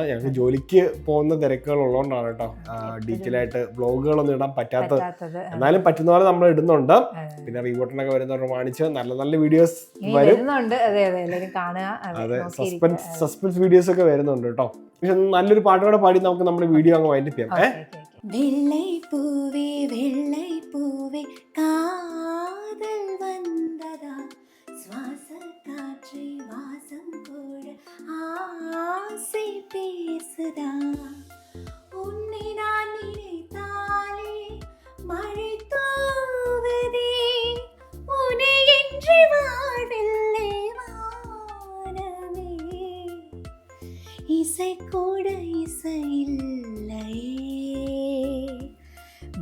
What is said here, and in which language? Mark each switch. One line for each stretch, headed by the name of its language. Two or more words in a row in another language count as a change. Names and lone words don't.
Malayalam: ഞങ്ങൾക്ക് ജോലിക്ക് പോകുന്ന തിരക്കുകൾ ഉള്ളതുകൊണ്ടാണ് കേട്ടോ ഡീറ്റെയിൽ ആയിട്ട് വ്ളോഗുകളൊന്നും ഇടാൻ പറ്റാത്തത്. എന്നാലും പറ്റുന്ന പോലെ നമ്മൾ ഇടുന്നുണ്ട്. പിന്നെ റീവോട്ടിനൊക്കെ വരുന്നവർ കാണിച്ച് നല്ല നല്ല വീഡിയോസ് വരും. അതെ,
English: suspense videos
Malayalam: ഒക്കെ വരുന്നുണ്ട് കേട്ടോ. പക്ഷെ നല്ലൊരു പാട്ടോടെ പാടി നമുക്ക് നമ്മുടെ വീഡിയോ അങ്ങ് വൈൻഡപ്പ് ചെയ്യാം.
Tamil: വെള്ളை பூவே வெள்ளை பூவே காதல் வந்ததா சுவாச காற்றை வாசம் போட ஆசை பேசுதா உன்னை நான் நினைத்தாலே மழை தூவுதே உன்னை என்று வாழ்வில்லை வானமே இசை கூட இசை இல்லையே